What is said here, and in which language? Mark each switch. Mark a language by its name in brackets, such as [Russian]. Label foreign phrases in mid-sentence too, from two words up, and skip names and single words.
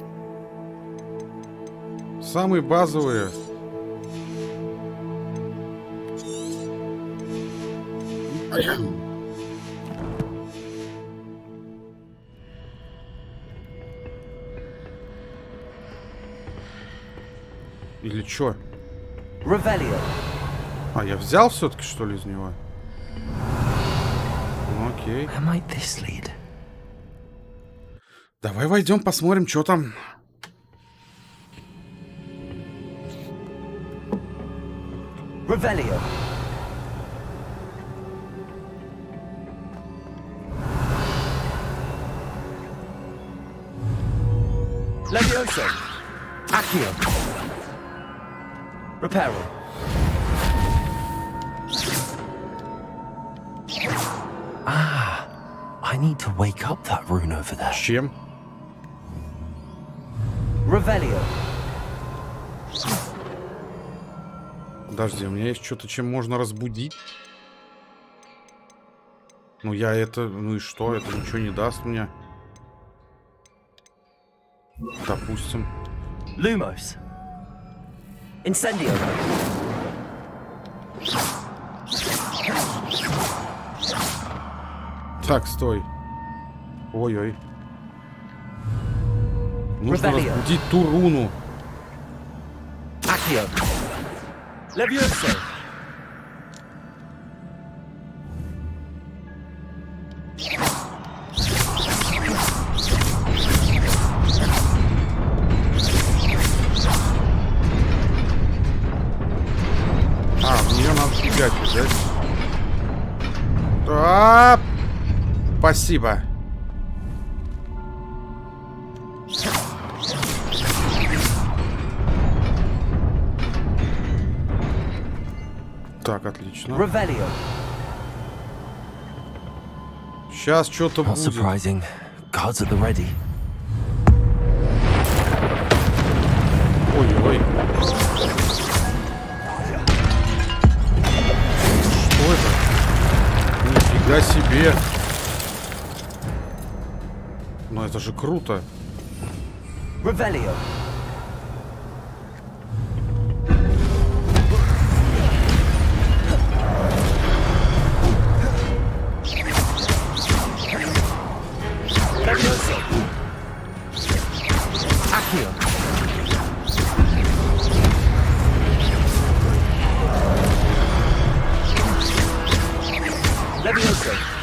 [Russian] Самые базовые. Или чё? [English] Revelio. [Russian] А, я взял все-таки, что ли, из него? Ну, окей. [English] Where might this lead? [Russian] Давай войдем, посмотрим, что там. [English] Revelio. Levioso. Accio. Reparo. I need to wake up that rune over there. [Russian] Чем? [English] Revelio. [Russian] Подожди, у меня есть что-то, чем можно разбудить. Ну, я это... Ну и что? Это ничего не даст мне. Допустим. [English] Lumos. Incendio. [Russian] Так, стой. Ой-ой. Нужно [English] Revelio. [Russian] разбудить ту руну. [English] Accio. Levioso. [Russian] А, в нее надо фигать, да? Спасибо. Так, отлично. [English] Revelio. [Russian] Сейчас что-то [English] Not [Russian] будет. [English] surprising. Guards at the ready. [Russian] Ой-ой. Что это? Нифига себе. Ну это же круто. [English] Revelio. Levioso. Accio. Levioso.